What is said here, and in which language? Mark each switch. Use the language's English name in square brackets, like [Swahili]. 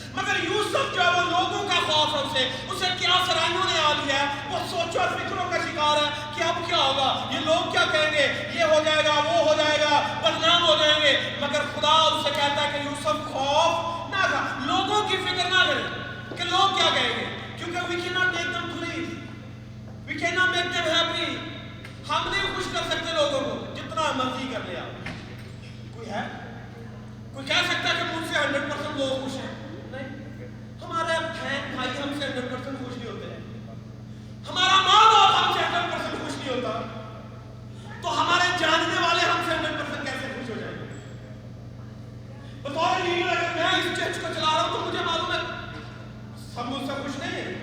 [Urdu] مگر یوسف جو ہے وہ لوگوں کا خوف ہے. اسے کیا سرائیوں نے آ لیا ہے. وہ سوچو اور فکروں کا شکار ہے کہ اب کیا ہوگا، یہ لوگ کیا کہیں گے، یہ ہو جائے گا، وہ ہو جائے گا، بدنام ہو جائیں گے. مگر خدا اس سے کہتا ہے کہ یوسف خوف نہ کر، لوگوں کی فکر نہ کرے کہ لوگ کیا کہیں گے. کیونکہ [English] we cannot make them please, we cannot make them happy. [Urdu] ہم نہیں خوش کر سکتے لوگوں کو جتنا مرضی کر لیا. کوئی ہے کوئی کہہ سکتا ہے کہ مجھ سے 100% لوگ خوش ہیں؟ نہیں. ہمارے بہن بھائی ہم سے 100% خوش نہیں ہوتے ہیں. ہمارا ماں باپ ہم سے 100% خوش نہیں ہوتا. تو ہمارے جاننے والے ہم سے 100% کیسے خوش ہو جائیں گے؟ بطور لیڈر اگر میں اس چرچ کو چلا رہا ہوں تو مجھے معلوم ہے سب مجھ سے خوش نہیں ہیں.